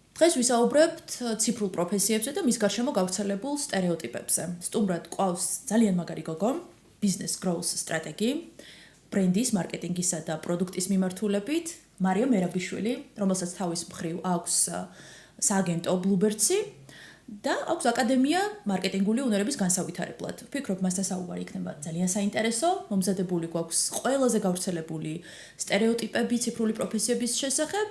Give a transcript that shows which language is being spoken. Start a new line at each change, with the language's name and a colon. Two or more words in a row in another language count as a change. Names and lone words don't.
Georgian: დღეს ვისაუბრებთ ციფრულ პროფესიებზე და მის გარშემო გავრცელებულ სტერეოტიპებზე. სტუმრად ყავს ძალიან მაგარი გოგო,
English: business growth strategy,
Georgian: ბრენდის, მარკეტინგისა და პროდუქტის მიმართულებით, მარიამ მერაბიშვილი, რომელსაც თავის მხრივ აქვს სააგენტო Bluebirds-ი და აქვს აკადემია მარკეტინგული უნარების განსავითარებლად. ვფიქრობ, მასთან საუბარი იქნება ძალიან საინტერესო, მომზადებული გვაქვს ყველაზე გავრცელებული სტერეოტიპები ციფრული პროფესიების შესახებ.